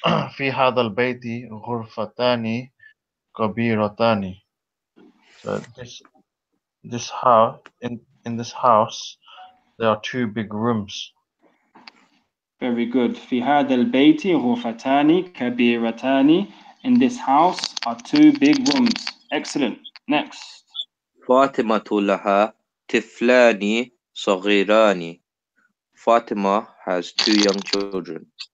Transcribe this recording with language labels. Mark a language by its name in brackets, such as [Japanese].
[Arabic] في هذا البيت غرفتان كبيرتان. [English] So this house, in this house, there are 2 big rooms. Very good. [Arabic] في هذا البيت غرفتان كبيرتان. [English] In this house are 2 big rooms. Excellent. Next. [Arabic] فاطمة لها طفلان صغيران. [English] Fatima has 2 young children.